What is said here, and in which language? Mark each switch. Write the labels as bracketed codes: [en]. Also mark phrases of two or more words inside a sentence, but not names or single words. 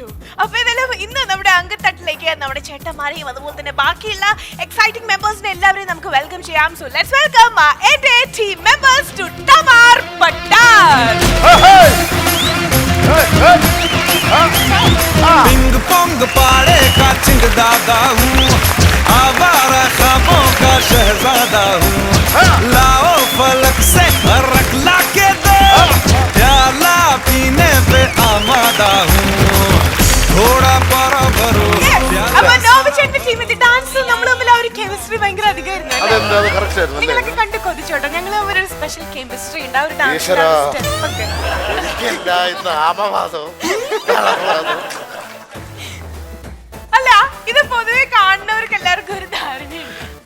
[ml] അപ്പൊ ഏതായാലും ഇന്ന് നമ്മുടെ അങ്കത്തട്ടിലേക്ക് നമ്മുടെ ചേട്ടന്മാരെയും അതുപോലെ തന്നെ ബാക്കിയുള്ള [en] exciting members [ml] എല്ലാവരെയും നമുക്ക് വെൽക്കം ചെയ്യാം. [en] so let's welcome എന്റെ team members to തമാർ പട്ടാർ. [hi] पिंग पोंग पाड़े का चिंग दादा हूँ, आवारा ख्वाबों का शहजादा हूँ. लाओ फलक से रख ला के दो, प्याला पीने पे आमादा हूँ. थोड़ा पारा भरो. [ml] അപ്പൊ നോബിച്ചേട്ടന്റെ ടീമിന്റെ ഡാൻസ് നമ്മൾ തമ്മിൽ ആ ഒരു കെമിസ്ട്രി ഭയങ്കര അധികമായിരുന്നു. നിങ്ങളൊക്കെ കണ്ട് കൊതിച്ചോട്ടോ. ഞങ്ങൾ ഒരു സ്പെഷ്യൽ കെമിസ്ട്രി ഉണ്ട് ആ ഒരു ഡാൻസ്. അല്ല, ഇത് പൊതുവെ കാണുന്നവർക്ക് എല്ലാവർക്കും ഒരു ധാരണയുണ്ട്.